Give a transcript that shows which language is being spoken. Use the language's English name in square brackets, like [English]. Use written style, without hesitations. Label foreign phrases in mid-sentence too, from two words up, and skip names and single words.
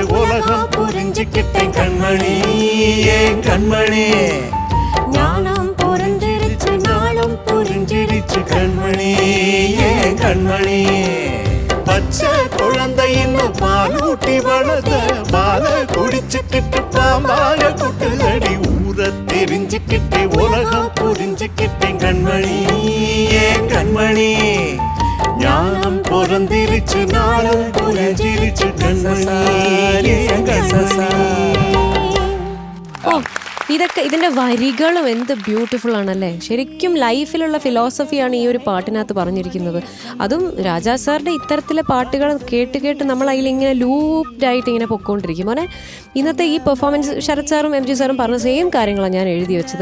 [Tamil] உலகம் புரிஞ்சிக்கிட்டு கண்மணி கண்மணி ஞானும் புரிஞ்சிரிச்சு நாளும் புரிஞ்சிரிச்சு கண்மணி கண்மணி பச்ச குழந்தையின்னு பாலூட்டி வளர்த்த பால குடிச்சிட்டிட்டு பாம்பாய குட்டிலடி தெரிஞ்சுக்கிட்டே உலகம் புரிஞ்சுக்கிட்டே கண்மணி கண்மணி ஞானம் பொறந்திருச்சு நாளும் புரிஞ்சிருச்சு கண்மணி கண்மணி. [Malayalam] ഇതിന്റെ വരികളും എന്ത് ബ്യൂട്ടിഫുൾ ആണല്ലേ. ശരിക്കും ലൈഫിലുള്ള ഫിലോസഫിയാണ് ഈ ഒരു പാട്ടിനകത്ത് പറഞ്ഞിരിക്കുന്നത്. അതും രാജാ സാറിന്റെ ഇത്തരത്തിലെ പാട്ടുകൾ കേട്ട് കേട്ട് നമ്മൾ അതിലിങ്ങനെ ലൂപ്ഡായിട്ട് ഇങ്ങനെ പൊക്കോണ്ടിരിക്കും. മോനെ ഇന്നത്തെ ഈ പെർഫോമൻസ് ശരത് സാറും MG സാറും പറഞ്ഞ സെയിം കാര്യങ്ങളാണ് ഞാൻ എഴുതി വെച്ചത്.